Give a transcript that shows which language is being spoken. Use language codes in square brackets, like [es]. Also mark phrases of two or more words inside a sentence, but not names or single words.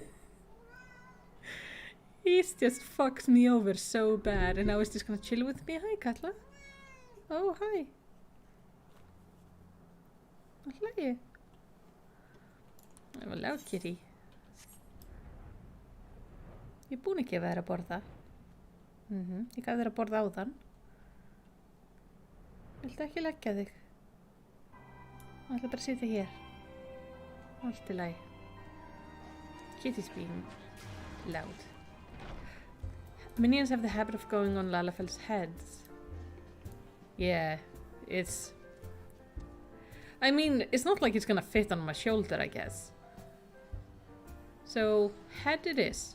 [en] He's just fucked me over so bad, and now he's just gonna chill with me. Hi, Katla. Oh, hi. Hello. Hello, kitty. [is] Ég er búin að gefa þér að borða. Ég gaf þér að borða áðan. Viltu ekki leggja þig? Það ætla bara að sitja hér. Allt í lagi. [en] Kitty's being loud. Minions have the habit of going on Lalafell's heads. Yeah, it's... I mean, it's not like it's gonna fit on my shoulder, I guess. So, head it is.